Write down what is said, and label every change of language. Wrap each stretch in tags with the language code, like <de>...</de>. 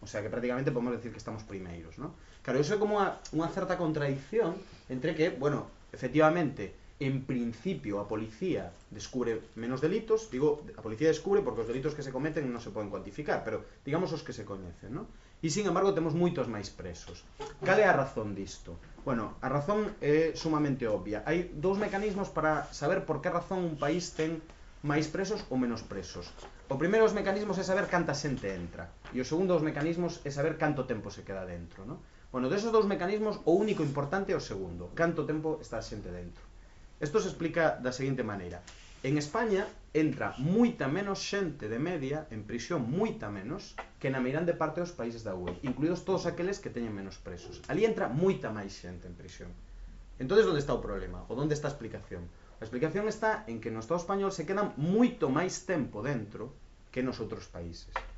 <es>O sea, que prácticamente podemos decir que estamos primeiros, ¿no?</es> <gl>Claro, iso é como unha certa contradición entre que, bueno, efectivamente, en principio, a policía descubre menos delitos. Digo, a policía descubre porque os delitos que se cometen non se poden cuantificar, pero digamos os que se coñecen, non? E, sin embargo, temos moitos máis presos. Cal é a razón disto? Bueno, a razón é sumamente obvia. Hai dous mecanismos para saber por que razón un país ten máis presos ou menos presos. O primeiro dos mecanismos é saber canta xente entra. E o segundo dos mecanismos é saber canto tempo se queda dentro, non? Bueno, deses dous mecanismos, o único importante é o segundo. Canto tempo está a xente dentro. Isto se explica da seguinte maneira. En España entra moita menos xente de media en prisión, moita menos que na meirande parte dos países da UE, incluídos todos aqueles que teñen menos presos. Alí entra moita máis xente en prisión. Entón, onde está o problema? Ou onde está a explicación? A explicación está en que no Estado español se quedan moito máis tempo dentro que nos outros países.</gl>